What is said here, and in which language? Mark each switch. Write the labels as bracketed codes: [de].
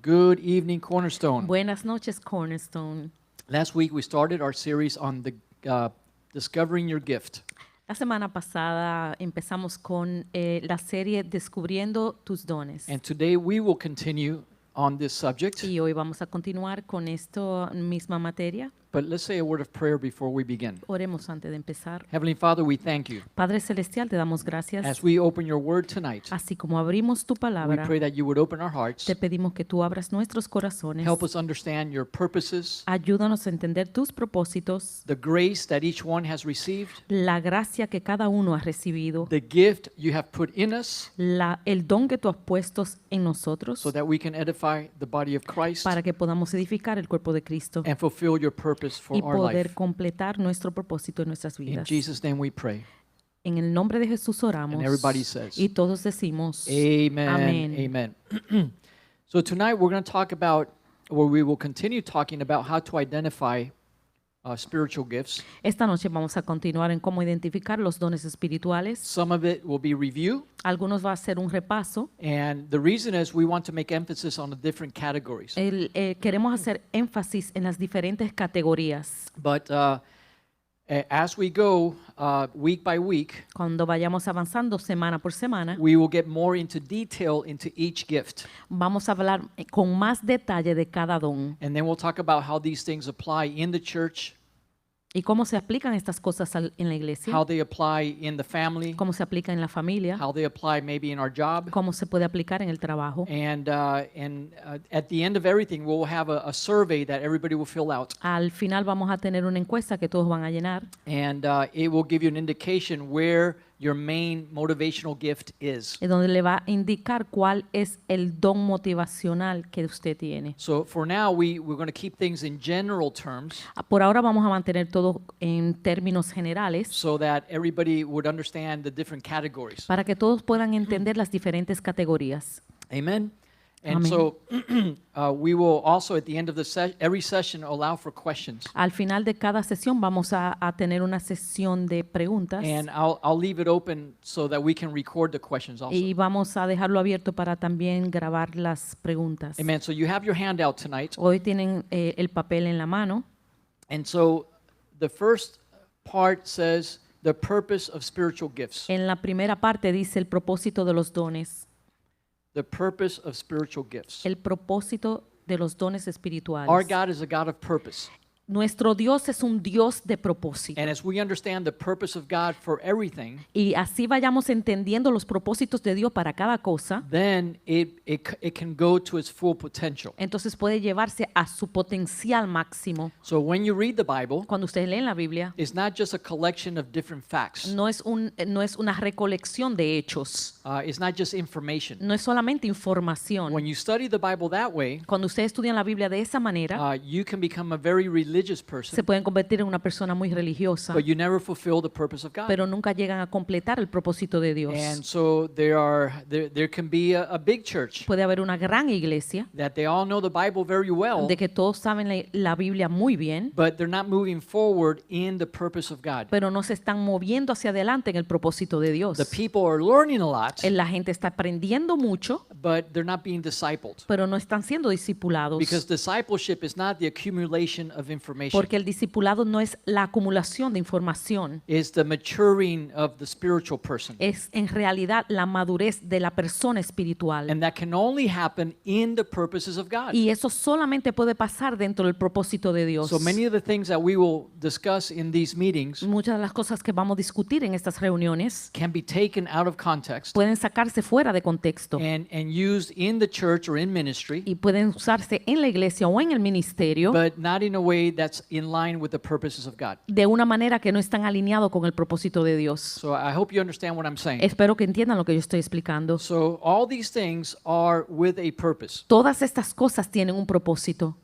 [en] Good evening, Cornerstone. [es] Buenas noches, Cornerstone. [en] Last week we started our series on discovering your gift. [es] La semana pasada empezamos con la serie Descubriendo tus dones. [en] And today we will continue on this subject. [es] Y hoy vamos a continuar con esta misma materia. [en] But let's say a word of prayer before we begin. [es] Oremos antes de empezar. [en] Heavenly Father, we thank you. [es] Padre Celestial, te damos gracias. [en] As we open your word tonight, [es] Así como abrimos tu [en] we [es] palabra, [en] pray that you would open our hearts, [es] te pedimos que tú abras nuestros corazones. [en] help us understand your purposes, [es] Ayúdanos a entender tus propósitos, [en] the grace that each one has received, [es] la gracia que cada uno ha recibido, [en] the gift you have put in us, [es] el don que tú has puesto en nosotros, [en] so that we can edify the body of Christ [es] para que podamos edificar el cuerpo de Cristo [en] and fulfill your purpose for [es] y [en] our [es] poder [en] life. [es] completar nuestro propósito en nuestras [en] In [es] vidas. [en] Jesus' name we pray. [es] En el nombre de Jesús oramos. [en] And everybody says, [es] Y todos decimos, [en] Amen. [es] Amén. [en] Amen. So tonight we're going to talk about, or we will continue talking about how to identify spiritual gifts. [es] esta noche vamos a continuar en cómo identificar los dones espirituales. [en] Some of it will be review, [es] Algunos va a ser un repaso. [en] and the reason is we want to make emphasis on the different categories. [es] Queremos hacer énfasis en las diferentes categorías. [en] But as we go week by week, [es] Cuando vayamos avanzando semana por semana, [en] we will get more into detail into each gift. [es] vamos a hablar con más detalle de cada don [en] And then we'll talk about how these things apply in the church, [es] y cómo se aplican estas cosas en la iglesia, [en] how they apply in the family, [es] cómo se aplica en la familia, [en] how they apply maybe in our job. [es] cómo se puede aplicar en el trabajo. [en] And at the end of everything, we'll have a survey that everybody will fill out. [es] Al final vamos a tener una encuesta que todos van a llenar [en] And it will give you an indication where your main motivational gift is. [es] donde le va a indicar cuál es el don motivacional que usted tiene. [en] So for now, we're going to keep things in general terms [es] Por ahora vamos a mantener todo en términos generales [en] so that everybody would understand the different categories. [es] para que todos puedan entender las diferentes categorías. [en] Amen? And Amen. so we will also, at the end of every session, allow for questions. [es] Al final de cada sesión vamos a tener una sesión de preguntas [en] And I'll leave it open so that we can record the questions also. [es] y vamos a dejarlo abierto para también grabar las preguntas. [en] Amen. So you have your handout tonight. [es] Hoy tienen el papel en la mano. [en] And so the first part says the purpose of spiritual gifts. [es] En la primera parte dice el propósito de los dones. [en] The purpose of spiritual gifts. [es] El propósito de los dones [en] Our [es] espirituales. [en] God is a God of purpose. [es] Nuestro Dios es un Dios de propósito. [en] And as we understand the purpose of God for everything, [es] Y así vayamos entendiendo los propósitos de Dios para cada cosa, [en] then it can go to its full potential. [es] entonces puede llevarse a su potencial máximo. [en] So when you read the Bible, [es] Cuando ustedes leen la Biblia, [en] it's not just a collection of different facts. [es] no es una recolección de hechos, [en] It's not just information. [es] no es solamente información. [en] When you study the Bible that way, [es] Cuando ustedes estudian la Biblia de esa manera, [en] you can become a very religious [es] se [en] person, [es] pueden convertir en una persona muy religiosa, [en] but you never fulfill the purpose of God. [es] pero nunca llegan a completar el propósito de Dios. [en] And so there can be a big church [es] Puede haber una gran iglesia [en] that they all know the Bible very well, [es] de que todos saben la Biblia muy bien, [en] but they're not moving forward in the purpose of God. [es] pero no se están moviendo hacia adelante en el propósito de Dios. [en] The people are learning a lot, [es] La gente está aprendiendo mucho, [en] but they're not being discipled. [es] pero no están siendo discipulados. [en] Because discipleship is not the accumulation of information. [es] Porque el discipulado no es la acumulación de información, [en] It's the maturing of the spiritual person. [es] es en realidad la madurez de la persona espiritual. [en] And that can only happen in the purposes of God. [es] Y eso solamente puede pasar dentro del propósito de Dios. [en] So many of the things that we will discuss in these meetings [es] Muchas de las cosas que vamos a discutir en estas reuniones [en] can be taken out of context [es] pueden sacarse fuera de contexto [en] and used in the church or in ministry, [es] y pueden usarse en la iglesia o en el ministerio [en] but not in a way that's in line with the purposes of God. [es] de una manera que no están alineados con el propósito de Dios. [en] So I hope you understand what I'm saying. [es] Espero que entiendan lo que yo estoy explicando. [en] So all these things are with a purpose, [es] Todas estas cosas tienen un propósito